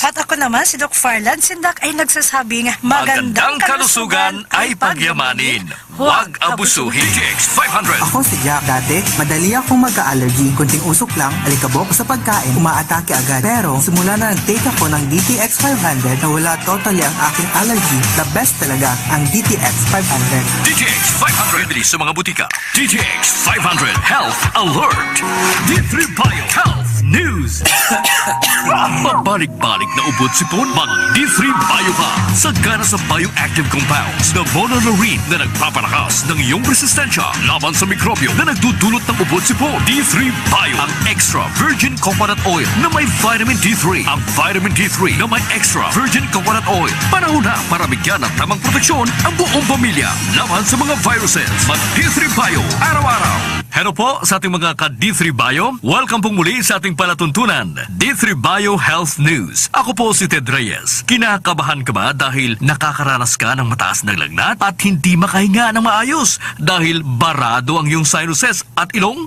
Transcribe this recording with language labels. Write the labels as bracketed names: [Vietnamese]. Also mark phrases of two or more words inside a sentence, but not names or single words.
[Filipino] At ako naman si Doc Farland Sindak ay nagsasabing magandang kalusugan ay pagyamanin. Huwag abusuhin. DTX 500. Ako si Jack. Dati, madali akong magka-allergy. Kunting usok lang, alikabok sa pagkain, umaatake agad. Pero, simula na nag-take ako ng DTX 500, nawala totally ang aking allergy. [English] The best [Filipino] talaga, ang DTX 500. DTX 500. Bili sa mga butika. DTX 500 Health Alert. D3 Bio Health News. Pabalik-balik na ubot sipon, mag D3 Bio ka. Sagana sa [English] bioactive compounds [Filipino] na monolaurin na nagpapalakas ng iyong resistensya laban sa mikrobyo na nagdudulot ng ubot sipon. D3 Bio, ang [English] extra virgin coconut oil [Filipino] na may [English] vitamin D3. [Filipino] Ang [English] vitamin D3 [Filipino] na may [English] extra virgin coconut oil. [Filipino] Panahon na para bigyan ng tamang proteksyon ang buong pamilya laban sa mga viruses. Mag D3 Bio araw-araw. Hello po sa ating mga ka-D3 Bio. Welcome pong muli sa ating palatuntunan, D3 Bio Health News. Ako po si Ted Reyes. Kinakabahan ka ba dahil nakakaranas ka ng mataas na lagnat at hindi makahinga ng maayos dahil barado ang iyong sinuses at ilong?